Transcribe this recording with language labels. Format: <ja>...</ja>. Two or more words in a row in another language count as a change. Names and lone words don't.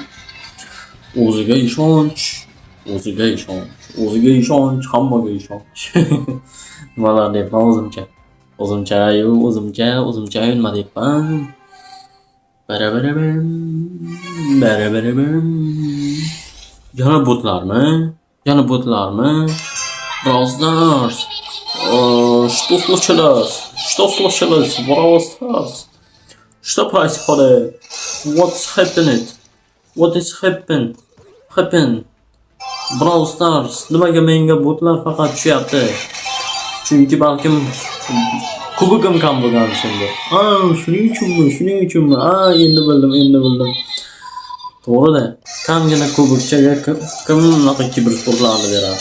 <uz>O'ziga ishonch, hammaga ishonch. Nimalar deyapman o'zimcha nima deyapman. Barabarabam. Yana botlarmi?</uz> <ru>Brawl Stars. Что случилось? Brawl Stars. Что происходит?</ru> <en>What is happen? Brawl Stars.</en> <uz>Nimaga menga botlar faqat tushyapti? Chunki balkim kubogim kam bo'lgan shunda. Shuning uchunmi? Endi bildim. To'g'ri-da. Kamgina kubokchaga kim unaqa kibersportlarni beradi?</uz>